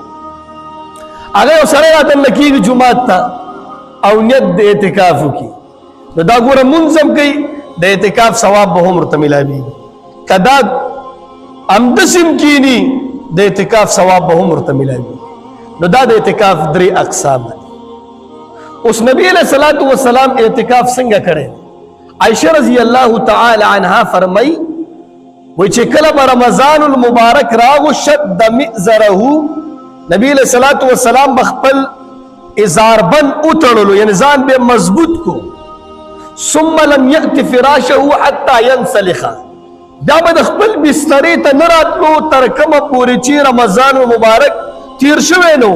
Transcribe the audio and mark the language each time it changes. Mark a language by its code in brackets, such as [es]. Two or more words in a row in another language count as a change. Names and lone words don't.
[ps] هغه یو سړی رادننه کېږي جومات ته او نیت د اعتکاف وکړي، نو دا ګوره مونځ هم کوي، د اعتکاف ثواب به هم ورته میلاویږي. که دا همداسې هم کښېني د اعتکاف ثواب به هم ورته میلاویږي. نو دا د اعتکاف 3 اقسام دي. اوس نبی [ar] علیہ الصلوۃ والسلام [ps] اعتکاف څنګه کړي؟ عائشہ [ar] رضی اللہ تعالی عنہا [ps] فرمائی وی چې کله به رمضان المبارک راغو [ar] شد مئزره، [ps] نبی [ar] علیہ الصلوۃ والسلام [ps] بخپل ازاربند اتړلو، یعنی ځان به مضبوط کو. [ar] ثم لم یأت فراشه حتى ينسلخ، [ps] دا به د خپل بسترې ته نه راتلو تر کومه پورې چې رمضان المبارک تیر شوی نو.